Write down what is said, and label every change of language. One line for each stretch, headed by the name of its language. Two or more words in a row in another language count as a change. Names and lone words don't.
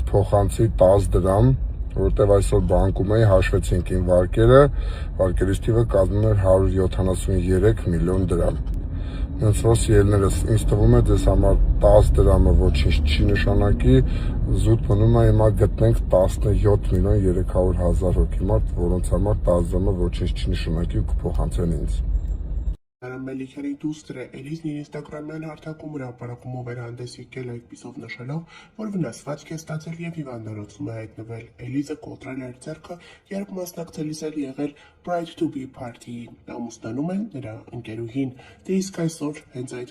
Armenian: փոխանցի 10 դրամ, որտեղ այսօր բանկում էի, հաշվեցինք իմ վարկերը, վարկերից թիվը կազմում էր 173 միլիոն դրամ։ Հենց որ սիրելիներս, ինձ թվում է ձեզ համար 10 դրամը ոչինչ չի նշանակի, զուտ մնում է հիմա գտնենք 17 միլիոն 300,000 հոգի մարդ, որոնց համար 10 դրամը ոչինչ չի նշանակի ու կփոխանցեն ինձ։ Արամ Մելիքյանի դուստրը Էլիզն իր ինստագրամյան հարթակում հրապարակումով էր հանդես եկել այդպիսով նշելով, որ վնասվածք է ստացել եւ հիվանդանոցում է հայտնվել։ Էլիզը կոտրել էր ձեռքը, երբ մասնակցելիս էր եղել
English: Bride to be party-ի։
Armenian: Ամուսնանում է նրա ընկերուհին։ Դե իսկ այսօր հենց այդ